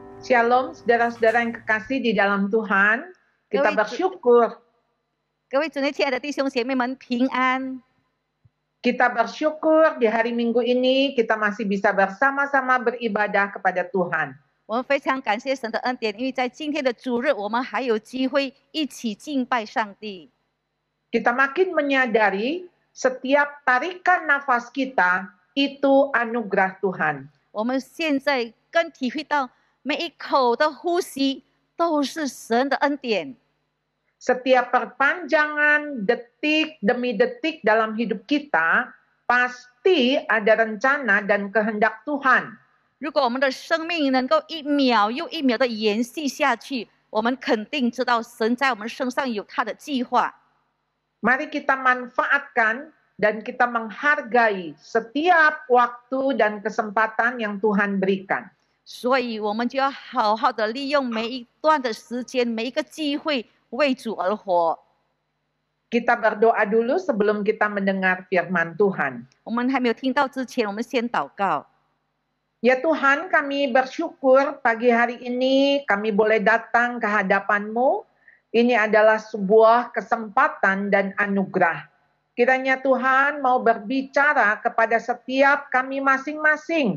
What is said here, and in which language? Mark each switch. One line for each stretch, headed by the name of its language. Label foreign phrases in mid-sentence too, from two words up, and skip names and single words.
Indonesian: Shalom, saudara-saudara yang kekasih di dalam Tuhan. Kita bersyukur.
Chinese: 各位主内亲爱的弟兄姐妹们平安。
Indonesian: Kita bersyukur di hari Minggu ini kita masih bisa bersama-sama beribadah kepada Tuhan.
Chinese: 我们非常感谢神的恩典，因为在今天的主日，我们还有机会一起敬拜上帝。
Indonesian: Kita makin menyadari setiap tarikan nafas kita itu anugerah Tuhan.
Chinese: 我们现在更体会到每一口的呼吸都是神的恩典。
Indonesian: Setiap perpanjangan detik demi detik dalam hidup kita pasti ada rencana dan kehendak Tuhan.
Chinese: 如果我们的生命能够一秒又一秒的延续下去，我们肯定知道神在我们身上有他的计划。
Indonesian: Mari kita manfaatkan dan kita menghargai setiap waktu dan kesempatan yang Tuhan berikan.
Chinese: 所以我们就要好好的利用每一段的时间，每一个机会为主而活。
Indonesian: Kita berdoa dulu sebelum kita mendengar firman Tuhan.
Chinese: 我们还没有听到之前，我们先祷告。
Indonesian: Ya Tuhan, kami bersyukur pagi hari ini kami boleh datang ke hadapan-Mu. Ini adalah sebuah kesempatan dan anugerah. Kiranya Tuhan mau berbicara kepada setiap kami masing-masing.